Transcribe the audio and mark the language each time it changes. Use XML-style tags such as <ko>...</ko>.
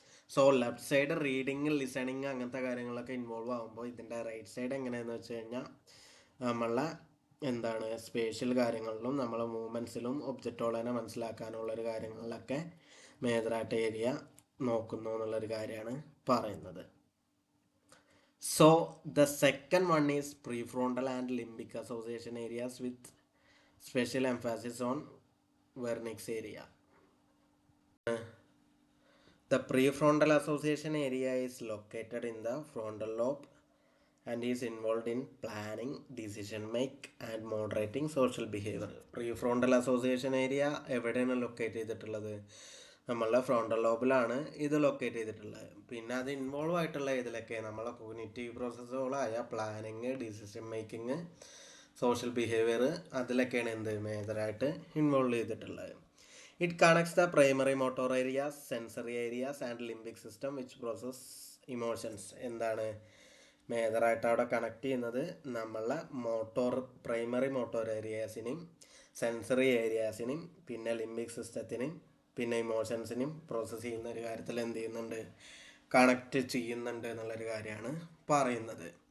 <ml>So left side reading, listening അങ്ങനത്തെ കാര്യങ്ങളൊക്കെ involve ആകുമ്പോൾ ഇതിൻ്റെ റൈറ്റ് സൈഡ് എങ്ങനെയാണെന്ന് വെച്ച് കഴിഞ്ഞാൽ നമ്മളെ എന്താണ് സ്പേഷ്യൽ കാര്യങ്ങളിലും നമ്മളെ മൂവ്മെൻറ്റ്സിലും ഒബ്ജക്റ്റുകളെ മനസ്സിലാക്കാനുള്ളൊരു കാര്യങ്ങളിലൊക്കെ മേജറായിട്ട് ഏരിയ നോക്കുന്നു എന്നുള്ളൊരു കാര്യമാണ് പറയുന്നത്.</ml> <en>So the second one is prefrontal and limbic association areas with special emphasis on Wernicke's area. The prefrontal association area is located in the frontal lobe and is involved in planning, decision make and moderating social behavior.</en> <ml>Prefrontal association area എവിടെയാണ് locate ചെയ്തിട്ടുള്ളത്, നമ്മളുടെ frontal ലോബിലാണ് ഇത് locate ചെയ്തിട്ടുള്ളത്. പിന്നെ അത് involve ആയിട്ടുള്ള ഇതിലൊക്കെ നമ്മളെ cognitive പ്രോസസ്സുകളായ planning, decision making, social behaviour, അതിലൊക്കെയാണ് എന്ത് മേജറായിട്ട് ഇൻവോൾവ് ചെയ്തിട്ടുള്ളത്.</ml> <en>It connects the primary motor areas, sensory areas and limbic system which process emotions.</en> <ml>എന്താണ് മേജറായിട്ട് അവിടെ കണക്ട് ചെയ്യുന്നത് നമ്മളെ പ്രൈമറി മോട്ടോർ ഏരിയാസിനെയും സെൻസറി ഏരിയാസിനെയും പിന്നെ ലിംബിക് സിസ്റ്റത്തിനെയും പിന്നെ ഇമോഷൻസിനെയും പ്രോസസ്സ് ചെയ്യുന്ന ഒരു കാര്യത്തിൽ എന്ത് ചെയ്യുന്നുണ്ട്, കണക്റ്റ് ചെയ്യുന്നുണ്ട് എന്നുള്ളൊരു കാര്യമാണ് പറയുന്നത്.</ml>